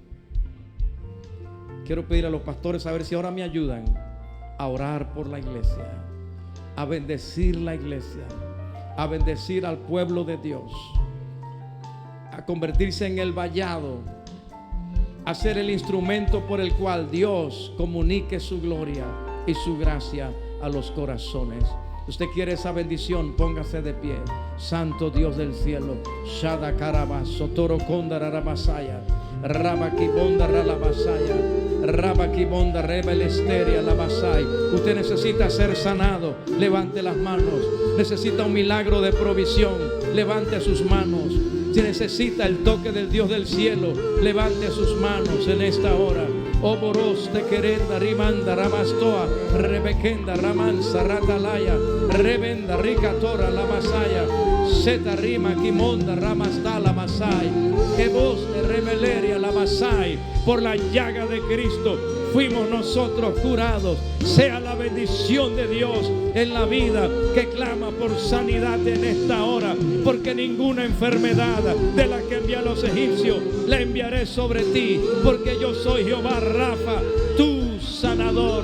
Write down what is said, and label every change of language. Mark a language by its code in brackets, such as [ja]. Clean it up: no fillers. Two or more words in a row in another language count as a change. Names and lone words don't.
[es] Quiero pedir a los pastores a ver si ahora me ayudan a orar por la iglesia, a bendecir la iglesia, a bendecir al pueblo de Dios, a convertirse en el vallado, a ser el instrumento por el cual Dios comunique su gloria y su gracia a los corazones. Usted quiere esa bendición, póngase de pie. Santo Dios del cielo, Shada Karabaso, Toro Kondara Rabasaya, Rabakibonda Ralabasaya, Rabakibonda Rebelesteria Labasai. Usted necesita ser sanado, levante las manos. Necesita un milagro de provisión, levante sus manos. Si necesita el toque del Dios del cielo, levante sus manos en esta hora. Oboros te querenda, rimanda, ramastoa, rebequenda, ramansa, ratalaya, rebenda, ricatora, la masaya, seta rima, kimonda, ramasta, la masai, que voz de rebeleria, la masai, por la llaga de Cristo fuimos nosotros curados. Sea la bendición de Dios en la vida que clama por sanidad en esta hora, porque ninguna enfermedad de la que envía a los egipcios la enviaré sobre ti, porque yo soy Jehová Rafa, tu sanador.